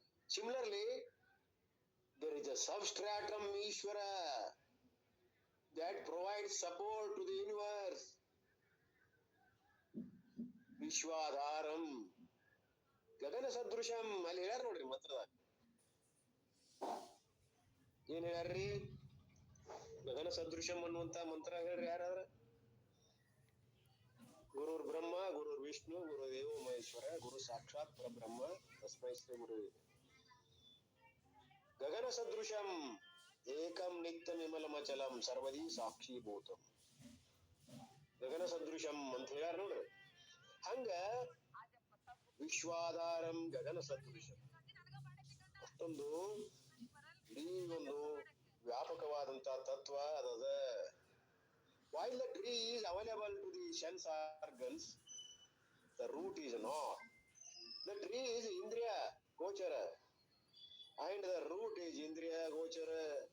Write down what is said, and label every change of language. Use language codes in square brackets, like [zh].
[en] Similarly there is a substratum Ishvara. that provides support to the universe. [sa] ವಿಶ್ವಾಧಾರಂ ಗಗನ ಸದೃಶಂ [kn] ಅಲ್ಲಿ ಹೇಳ್ಯಾರ ನೋಡ್ರಿ ಮಂತ್ರದಾಗ. ಏನ್ ಹೇಳ್ಯಾರ್ರಿ? ಗಗನ ಸದೃಶಂ ಅನ್ನುವಂತ ಮಂತ್ರ ಹೇಳ್ರಿ ಯಾರಾದ್ರ? [sa] ಗುರುರ್ ಬ್ರಹ್ಮ ಗುರುರ್ ವಿಷ್ಣು ಗುರುದೇವೋ ಮಹೇಶ್ವರ ಗುರು ಸಾಕ್ಷಾತ್ ಪರಬ್ರಹ್ಮ ತಸ್ಮೈ ಶ್ರೀ ಗುರು. ಗಗನ ಸದೃಶಂ ಏಕಂ ನಿತ್ಯಮಿಮಲಮಚಲಂ ಸರ್ವದಿ ಸಾಕ್ಷೀಭೂತಂ. [kn] ಗಗನ ಸದೃಶಂ ಅಂತ ಹೇಳ್ಯಾರ ನೋಡ್ರಿ. ಹಂಗ [sa] ವಿಶ್ವಾಧಾರಂ ಗಗನ ಸದೃಶಂ [kn] ಅಷ್ಟೊಂದು ಇಡೀ ಒಂದು ವ್ಯಾಪಕವಾದಂತ ತತ್ವ ಅದದ. [en] While the tree is available to the sense organs, the root is not. The tree is Indriya Gochara and the root is Indriya Gochara.